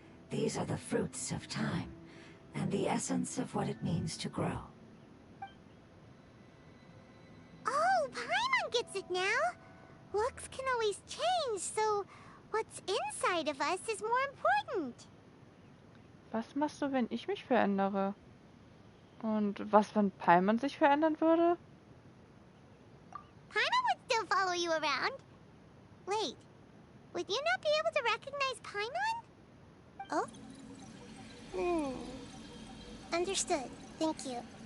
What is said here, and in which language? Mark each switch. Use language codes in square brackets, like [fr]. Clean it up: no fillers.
[en] These are the fruits of time, and the essence of what it means to grow. Oh, Paimon gets it now! Looks can always change, so what's inside of us is more important. [de] Was machst du, wenn ich mich verändere? Und was, wenn Paimon sich verändern würde? [en] Paimon would still follow you around. Wait, would you not be able to recognize Paimon? Oh? Understood. Thank you.